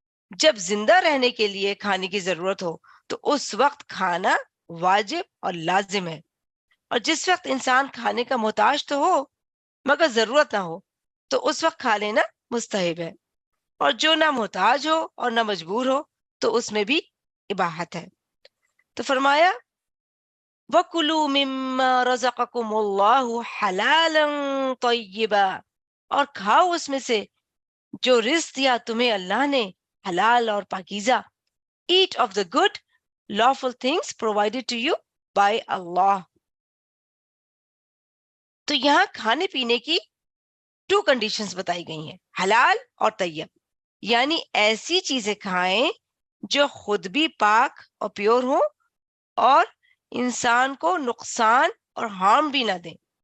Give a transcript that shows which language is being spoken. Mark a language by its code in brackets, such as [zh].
[ur] جب زندہ رہنے کے لیے کھانے کی ضرورت ہو تو اس وقت کھانا واجب اور لازم ہے، اور جس وقت انسان کھانے کا محتاج تو ہو مگر ضرورت نہ ہو تو اس وقت کھا لینا مستحب ہے، اور جو نہ محتاج ہو اور نہ مجبور ہو تو اس میں بھی اباحت ہے. تو فرمایا [ar] وَكُلُوا مِمَّا رَزَقَكُمُ اللَّهُ حَلَالًا طَيِّبًا، [ur] اور کھاؤ اس میں سے جو رزق دیا تمہیں اللہ نے حلال اور پاکیزہ. [en] Eat of the good lawful things provided to you by Allah. [ur] تو یہاں کھانے پینے کی 2 کنڈیشنز بتائی گئی ہیں، حلال اور طیب. یعنی ایسی چیزیں کھائیں جو خود بھی پاک اور پیور ہوں اور انسان کو نقصان اور ہارم بھی نہ دیں.